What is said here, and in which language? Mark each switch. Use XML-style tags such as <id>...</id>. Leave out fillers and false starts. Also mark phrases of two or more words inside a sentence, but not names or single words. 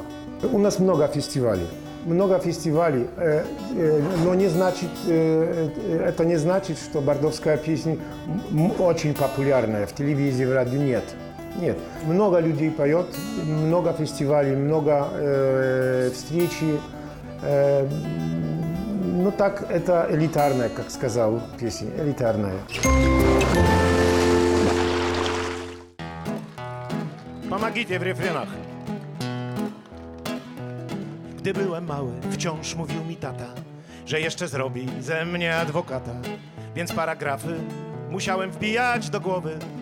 <ru>У нас много фестивалей, но это не значит, что бардовская песня очень популярная в телевизии, в радио. Нет. Много людей поет, много фестивалей, много встречи. Ну так, это элитарная, как сказал песня, элитарная.</ru> <pl>Pomagajcie w refrenach. Gdy byłem mały, wciąż mówił mi tata, że jeszcze zrobi ze mnie adwokata, więc paragrafy musiałem wbijać do głowy.</pl>